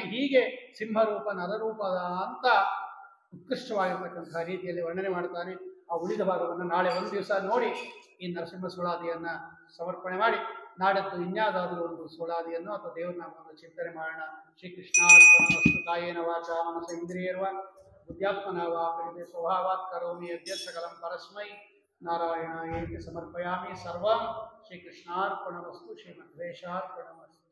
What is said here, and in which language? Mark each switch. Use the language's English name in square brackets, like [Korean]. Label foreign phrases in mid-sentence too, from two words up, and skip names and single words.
[Kannada] ಹೀಗೆ ಸಿಂಹರೂಪ ನರರೂಪದ ಅಂತ ಉತ್ಕೃಷ್ಟವಾಗಿರ್ತಕ್ಕಂಥ ರೀತಿಯಲ್ಲಿ ವರ್ಣನೆ ಮಾಡ್ತಾನೆ. ಆ ಉಳಿದ ಭಾಗವನ್ನು ನಾಳೆ ಒಂದು ದಿವಸ ನೋಡಿ ಈ ನರಸಿಂಹ ಸುಳಾದಿಯನ್ನು ಸಮರ್ಪಣೆ ಮಾಡಿ ನಾಡದ್ದು ಇನ್ಯಾವುದಾದರೂ ಒಂದು ಸುಳಾದಿಯನ್ನು ಅಥವಾ ದೇವರನಾಮವನ್ನು ಚಿಂತನೆ ಮಾಡೋಣ. [Sanskrit] ಶ್ರೀಕೃಷ್ಣಾರ್ಪಣಮಸ್ತು. ಕಾಯೇನ ವಾಚ ಮನಸ ಇಂದ್ರಿಯರ್ವ ಬುದ್ಧ್ಯಾತ್ಮನ ವಾ ಪ್ರಕೃತಿ ಸ್ವಭಾವಾತ್ ಕರೋಮಿ ಯದ್ಯತ್ ಸಕಲಂ ಪರಸ್ಮೈ ನಾರಾಯಣಾಯೇತಿ ಸಮರ್ಪಯಾಮಿ. ಸರ್ವಂ ಶ್ರೀಕೃಷ್ಣಾರ್ಪಣಮಸ್ತು ಶ್ರೀಮಧ್ವೇಶಾರ್ಪಣಮಸ್ತು.